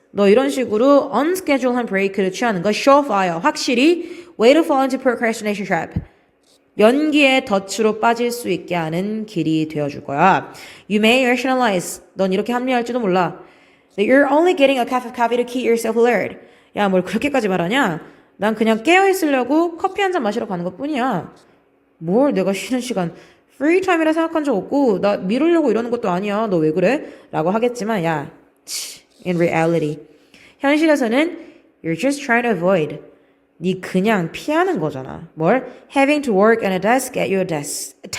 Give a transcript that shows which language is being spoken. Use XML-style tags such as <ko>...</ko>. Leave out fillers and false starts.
<ko>너 이런 식으로 unscheduled한 브레이크를 취하는 거 surefire. 확실히</ko> <en>way to fall into procrastination trap.</en> <ko>연기의 덫으로 빠질 수 있게 하는 길이 되어줄 거야.</ko> <en>You may rationalize.</en> <ko>넌 이렇게 합리화할지도 몰라.</ko> <en>That you're only getting a cup of coffee to keep yourself alert.</en> <ko>야, 뭘 그렇게까지 말하냐? 난 그냥 깨어있으려고 커피 한 잔 마시러 가는 것 뿐이야. 뭘 내가 쉬는 시간 프리타임이라 생각한 적 없고 나 미루려고 이러는 것도 아니야. 너 왜 그래? 라고 하겠지만</ko> <en>in reality</en> <ko>현실에서는</ko> <en>you're just trying to avoid.</en> <ko>네 그냥 피하는 거잖아. 뭘?</ko> <en>Having to work on a desk at your desk.</en>